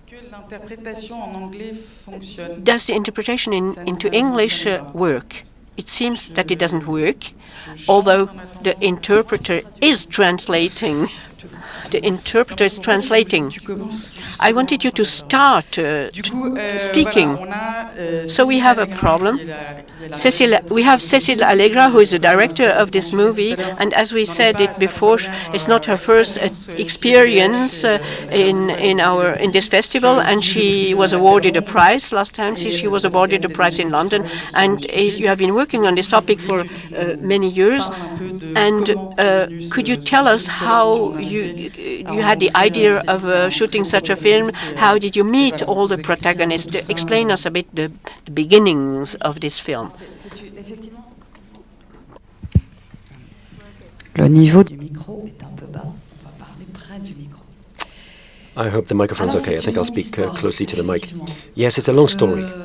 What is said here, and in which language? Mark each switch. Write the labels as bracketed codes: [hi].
[fr] l'interprétation en anglais fonctionne? [en] Does the interpretation into English work? It seems that it doesn't work, although the interpreter is translating. The interpreter is translating. I wanted you to start speaking. So we have a problem. We have Cécile Allegra, who is the director of this movie, and as we said it before, it's not her first experience in this festival, and she was awarded a prize last time. She was awarded a prize in London, and you have been working on this topic for many years. And could you tell us how you had the idea of shooting such a film? How did you meet all the protagonists? Explain us a bit the beginnings of this film. [fr] Le niveau du micro est un peu bas. On va parler près du micro. [en] I hope the microphone's okay. I think I'll speak closely to the mic. Yes, it's a long story.